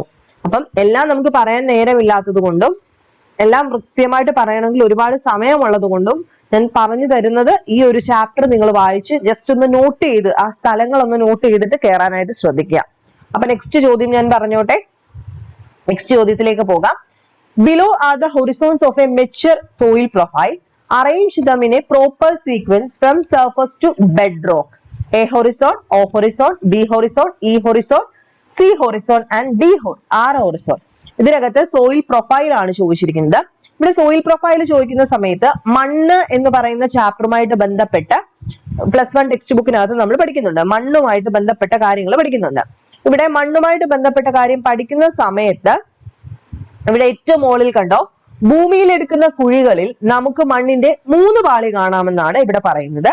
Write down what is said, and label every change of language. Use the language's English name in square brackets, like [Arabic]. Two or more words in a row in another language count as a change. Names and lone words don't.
[Malayalam] അപ്പം എല്ലാം നമുക്ക് പറയാൻ നേരമില്ലാത്തത് കൊണ്ടും എല്ലാം കൃത്യമായിട്ട് പറയണമെങ്കിൽ ഒരുപാട് സമയമുള്ളത് കൊണ്ടും ഞാൻ പറഞ്ഞു തരുന്നത് ഈ ഒരു ചാപ്റ്റർ നിങ്ങൾ വായിച്ച് ജസ്റ്റ് ഒന്ന് നോട്ട് ചെയ്ത് ആ സ്ഥലങ്ങളൊന്ന് നോട്ട് ചെയ്തിട്ട് കയറാനായിട്ട് ശ്രദ്ധിക്കുക. അപ്പൊ നെക്സ്റ്റ് ചോദ്യം ഞാൻ പറഞ്ഞോട്ടെ. നെക്സ്റ്റ് ചോദ്യത്തിലേക്ക് പോകാം. [English] Below are the horizons of a mature soil profile, arrange them in a proper sequence from surface to bed rock. A horizon, O horizon, B horizon, E horizon, C horizon and D R horizon. [Malayalam] ഇതിനകത്ത് [English] soil profile [Malayalam] ആണ് ചോദിച്ചിരിക്കുന്നത്. ഇവിടെ [English] soil profile [Malayalam] ചോദിക്കുന്ന സമയത്ത് മണ്ണ് എന്ന് പറയുന്ന ചാപ്റ്ററുമായിട്ട് ബന്ധപ്പെട്ട് +1 ടെക്സ്റ്റ് ബുക്കിനകത്ത് നമ്മൾ പഠിക്കുന്നുണ്ട്. മണ്ണുമായിട്ട് ബന്ധപ്പെട്ട കാര്യങ്ങൾ പഠിക്കുന്നുണ്ട്. ഇവിടെ മണ്ണുമായിട്ട് ബന്ധപ്പെട്ട കാര്യം പഠിക്കുന്ന സമയത്ത് ഇവിടെ ഏറ്റവും മുകളിൽ കണ്ടോ, ഭൂമിയിൽ എടുക്കുന്ന കുഴികളിൽ നമുക്ക് മണ്ണിന്റെ 3 പാളി കാണാമെന്നാണ് ഇവിടെ പറയുന്നത്.